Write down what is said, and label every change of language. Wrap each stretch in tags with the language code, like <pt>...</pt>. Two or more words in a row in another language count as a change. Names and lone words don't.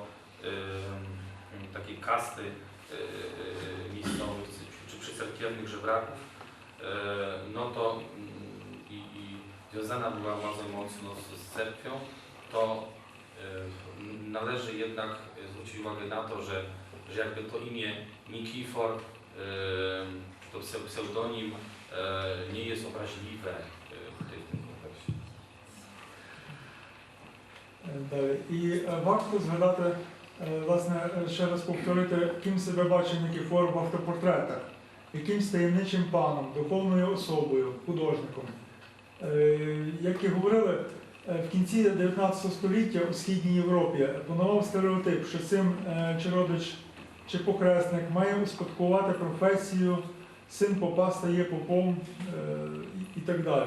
<pl>takiej kasty miejscowych czy przycerkiewnych żebraków, no to i związana była bardzo mocno z cerkwią, to należy jednak zwrócić uwagę na to, że jakby to imię Nikifor, to pseudonim nie jest obraźliwe w tym kontekście.</pl> <uk>І варто згадати, власне, ще раз повторити, ким себе бачить Никифор в автопортретах, якимсь таємничим паном, духовною особою, художником. Як і говорили, в кінці 19 століття у Східній Європі панував стереотип, що син чи родич, чи похресник має успадкувати професію, син попа стає попом і так далі.</uk>